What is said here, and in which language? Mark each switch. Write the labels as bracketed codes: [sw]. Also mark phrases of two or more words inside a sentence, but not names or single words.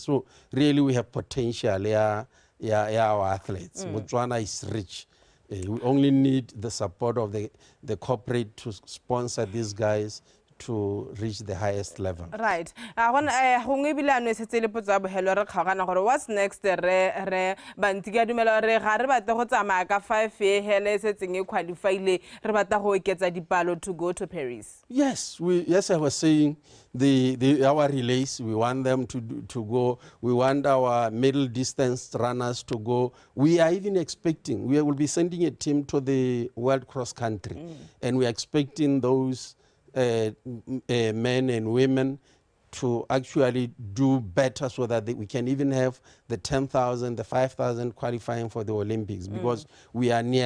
[en] So really we have potential, our athletes. Botswana is rich. We only need the support of the corporate to sponsor these guys to reach the highest level. Right. What's next? [tn] Re bantiga dumela re ga re batla go tsamaya ka 5 year hele se tseng e qualify le re batla go oketsa dipalo [en] to go to Paris. Yes, I was saying our relays, we want them to go. We want our middle distance runners to go. We are even expecting, we will be sending a team to the World Cross Country, and we are expecting those men and women to actually do better so that we can even have the 10,000, the 5,000 qualifying for the Olympics because we are near.